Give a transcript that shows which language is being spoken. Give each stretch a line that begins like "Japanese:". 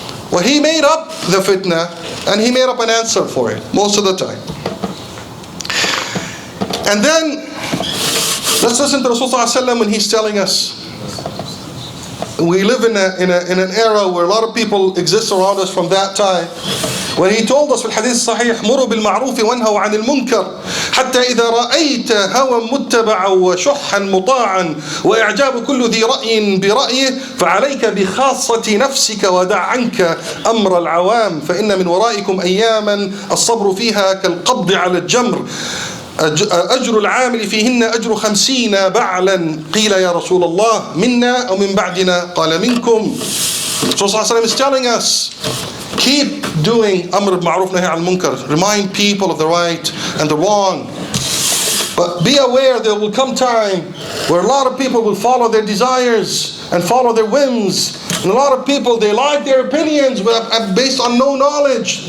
English: Well, he made up the fitna and he made up an answer for it most of the time. And then, let's listen to Rasulullah when he's telling us. We live in an era where a lot of people exist around us from that time. When he told us
Arabic: في الحديث الصحيح مروا بالمعروف وانهوا عن المنكر حتى إذا رأيت هوى متبعا وشحا مطاعا وإعجاب كل ذي رأي برأيه فعليك بخاصة نفسك ودع عنك أمر العوام فإن من ورائكم أياما الصبر فيها كالقبض على الجمر أجر العامل فيهن أجر 50 بعلا قيل يا رسول الله منا أو من بعدنا قال منكم.
English: Rasulullah is telling us, keep doing Amr al-Ma'ruf Nahi al-Munkar. Remind people of the right and the wrong. But be aware there will come time where a lot of people will follow their desires and follow their whims. And a lot of people, they like their opinions based on no knowledge.